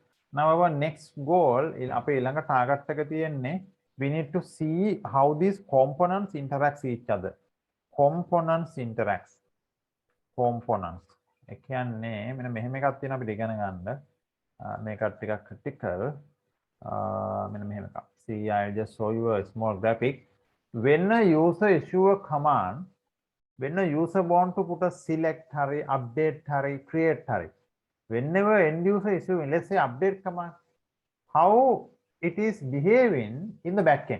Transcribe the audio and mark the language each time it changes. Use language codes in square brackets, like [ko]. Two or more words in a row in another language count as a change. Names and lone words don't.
[en] Now our next goal [si] අපේ ඊළඟ target එක තියෙන්නේ [en] we need to see how these components interact with each other. Components interacts. Components. [si] ඒ කියන්නේ මෙන්න මෙහෙම එකක් තියෙනවා අපිට ඉගෙන ගන්න. මේකත් ටිකක් critical. මෙන්න මෙහෙම එකක්. [en] See, I'll just show you a small graphic. When a user issue a command, when a user want to put a select hurry, update hurry, create hurry, whenever end user issue, let's say update command, how it is behaving in the backend.